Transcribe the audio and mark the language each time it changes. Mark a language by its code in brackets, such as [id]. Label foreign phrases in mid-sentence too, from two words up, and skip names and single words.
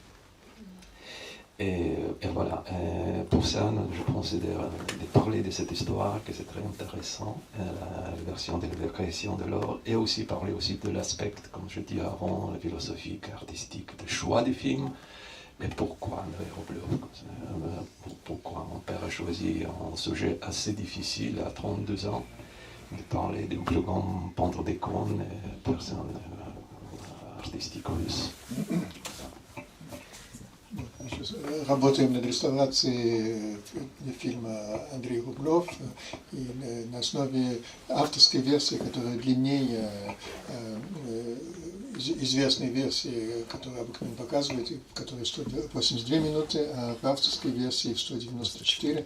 [fr] Et voilà, pour ça, je considère de parler de cette histoire, que c'est très intéressant, la version de la création de l'or, et aussi parler aussi de l'aspect, comme je dis avant, le philosophique, artistique, du choix des films, mais pourquoi Andrei Rublev, pourquoi mon père a choisi un sujet assez difficile à 32 ans, de parler du plus grand peintre d'icônes, personne artistique russe. [ru] Работаем над реставрацией фильма Андрей Рублев, и на основе авторской версии, которая длиннее известной версии, которую обыкновенно показывают, которая 182 минуты, а в авторской версии 194.